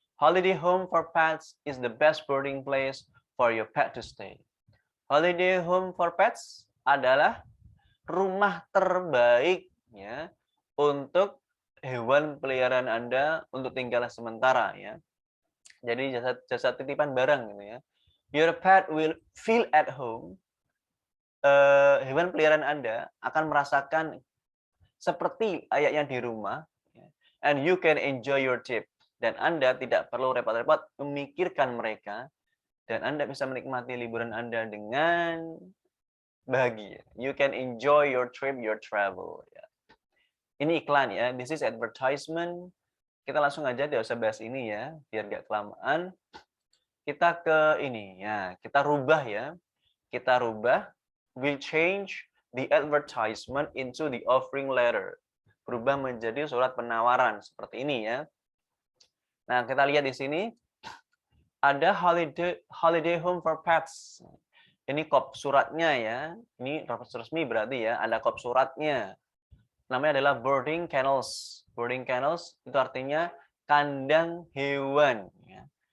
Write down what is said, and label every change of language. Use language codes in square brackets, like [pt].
[en] Holiday home for pets is the best boarding place for your pet to stay. [id] Holiday home for pets adalah rumah terbaik ya untuk hewan peliharaan Anda untuk tinggal sementara ya. Jadi jasa titipan barang gitu ya. [en] Your pet will feel at home. [id] Hewan peliharaan Anda akan merasakan seperti layaknya di rumah ya. [en] And you can enjoy your trip. [id] Dan Anda tidak perlu repot-repot memikirkan mereka dan Anda bisa menikmati liburan Anda dengan bahagia. [en] You can enjoy your trip, your travel ya. [id] Ini iklan ya. [en] This is advertisement. [id] Kita langsung aja tidak usah bahas ini ya, biar gak kelamaan. Kita ke ini ya, kita rubah ya. Kita rubah, [en] we change the advertisement into the offering letter. [id] Berubah menjadi surat penawaran seperti ini ya. Nah, kita lihat di sini ada holiday home for pets. Ini kop suratnya ya. Ini resmi berarti ya, ada kop suratnya. Namanya adalah boarding kennels. Boarding kennels itu artinya kandang hewan ya.